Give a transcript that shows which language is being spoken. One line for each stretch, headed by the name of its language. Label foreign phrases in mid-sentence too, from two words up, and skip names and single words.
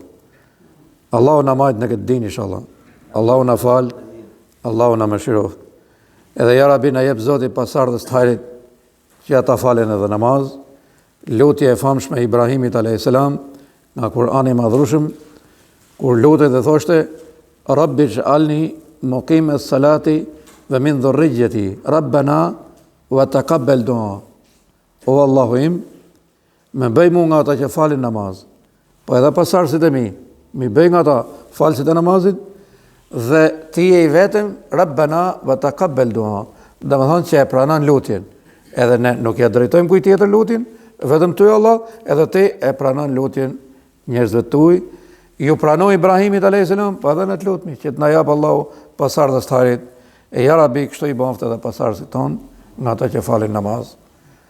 Albanian: Allahu na majt në këtë din inshallah. Allahu na fal, Allahu na mëshiroft. Edhe ja Rabbi na jep Zoti pasardhës të hajrit që ata falen edhe namaz. Lutja e famshme e Ibrahimit
Arabic: عليه السلام
Albanian: nga Kurani i Madhrueshëm, kur lutet dhe thoshte
Arabic: رب اجعلني مقيم الصلاة ومن ذريتي ربنا وتقبل دعاء.
Albanian: O Allahu im, më bëj mua nga ata që falin namaz, po edhe pasardhësit e mi bëj nga ata falësit e namazit, dhe ti je i vetëm
Arabic: ربنا وتقبل دعاء.
Albanian: Domethënë që e pranon lutjen. Edhe ne nuk ja drejtojmë kujt tjetër lutjen, vetëm ty Allah, edhe ti e pranon lutjen njerëzve tuaj. Ju pranoi Ibrahimit
Arabic: عليه السلام,
Albanian: po edhe ne të lutmi që të na jap Allahu pasardhës të harit, E ja Rabi, kështu i baftë edhe pasardhësit tonë, nga ata që falin namaz.